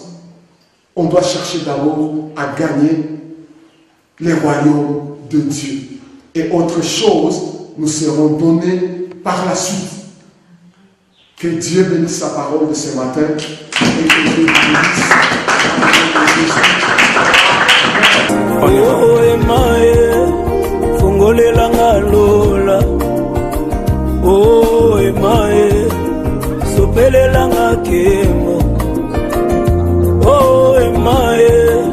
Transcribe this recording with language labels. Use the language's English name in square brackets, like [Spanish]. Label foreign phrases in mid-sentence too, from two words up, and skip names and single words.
[French] On doit chercher d'abord à gagner les royaumes de Dieu. Et autre chose nous seront données par la suite. Que Dieu bénisse sa parole de ce matin et que Dieu bénisse. [Lingala] Oh, Emae, fongolela ngalola. Oh, Emae, sopelela ngakemo. Oh, Emae.